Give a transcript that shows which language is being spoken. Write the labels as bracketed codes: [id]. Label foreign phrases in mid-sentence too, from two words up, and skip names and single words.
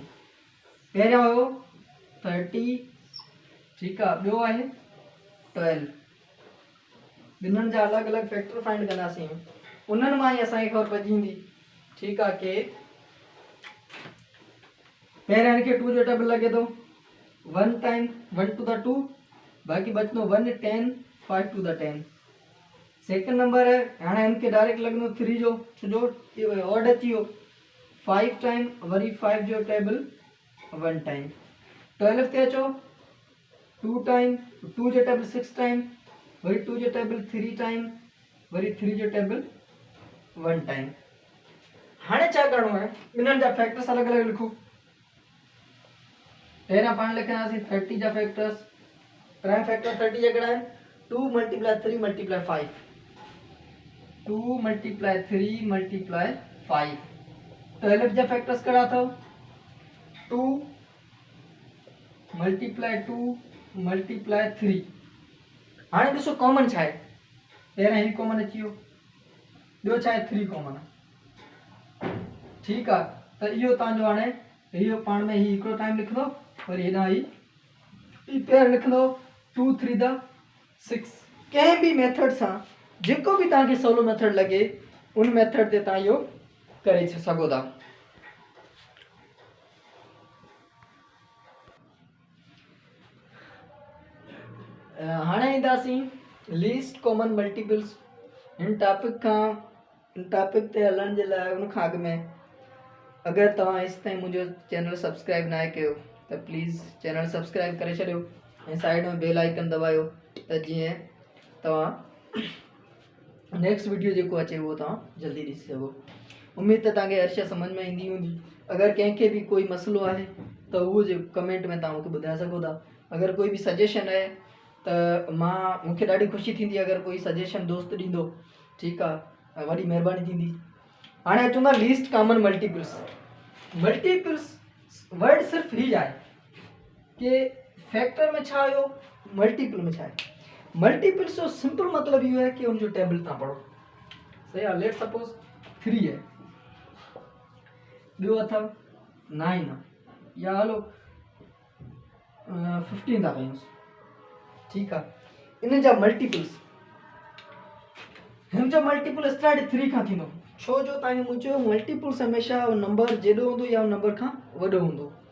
[sd] पहिरियों हुयो 30, ठीकु आहे, ॿियो आहे 12, ॿिन्हिनि जा अलॻि अलॻि [en] factor find [sd] कंदासीं। उन्हनि मां ई असांखे ख़बर पइजी वेंदी, ठीकु आहे, कि पहिरियां हिनखे 2 जो टेबल लॻे थो, 1 टाइम 1 [en] to the 2, [sd] बाक़ी बचंदो 1 10 5 [en] to the 10। [sd] सेकंड नंबर है, हाणे हिनखे डायरेक्ट लॻंदो 3 जो, छो जो ऑड अची वियो, 5 टाइम वरी 5 जो टेबल 1 टाइम 12 ते अचो 2 टाइम 2 जो टेबल 6 टाइम वरी 2 जो टेबल 3 टाइम वरी 3 जो टेबल 1 टाइम। हाणे छा करणो है इन्हनि जा फैक्टर्स अलग अलग लिखो। पहिरियां पाण लिखंदासीं 30 जा फैक्टर्स। [en] prime factor [sd] 30 जा कहिड़ा आहिनि 2 मल्टीप्लाई 3 मल्टीप्लाई 5 2 मल्टीप्लाई 3 मल्टीप्लाई 5। 12 जा फैक्टर्स कहिड़ा अथव 2 मल्टीप्लाई 2 मल्टीप्लाई 3। हाणे ॾिसो कॉमन छा आहे पहिरियां ही कॉमन अची वियो ॿियो छा आहे 3 कॉमन आहे ठीकु आहे त इहो तव्हांजो हाणे इहो पाण में ही हिकिड़ो टाइम लिखंदो वरी हेॾां ही पेयर लिखंदो 2 3 द 6। कंहिं बि मेथड सां जेको बि तव्हांखे सवलो मेथड लॻे उन मेथड ते तव्हां इहो करे सघो था। हाणे ईंदासीं [en] least common multiples. [sd] हिन टॉपिक ते हलण जे लाइ उन खां अॻु में अगरि तव्हां हेसि ताईं मुंहिंजो [en] channel subscribe [sd] न आहे कयो त प्लीज़ [en] channel subscribe [sd] करे छॾियो ऐं साइड में [en] bell icon [sd] दबायो त जीअं तव्हां [en] next video [sd] जेको अचे उहो तव्हां जल्दी ॾिसी सघो। उमेद त तव्हांखे हर शइ सम्झ में ईंदी हूंदी। अगरि कंहिंखे बि कोई मसइलो आहे त उहो जे कमेंट में तव्हां मूंखे ॿुधाए सघो था। अगरि कोई बि सजेशन आहे त मूंखे ॾाढी ख़ुशी थींदी अगरि कोई सजेशन दोस्त ॾींदो ठीकु आहे वॾी महिरबानी थींदी। हाणे अचूं था [en] least common multiples. multiples word [sd] सिर्फ़ु ही आहे कि फैक्टर में छा आयो मल्टीपल में छा आहे। मल्टीपल्स जो सिंपल मतलब इहो है कि उनजो टेबल तव्हां पढ़ो सही आहे। [en] let suppose [sd] 3 है ॿियो अथव 9 आहे या हलो 15 था कयूंसि ठीकु आहे। इन जा मल्टीपल्स हिन जो [en] multiple start [sd] 3 खां थींदो छो जो तव्हांखे मूं चयो मल्टीपल्स हमेशा नंबर जेॾो हूंदो या नंबर खां वॾो हूंदो।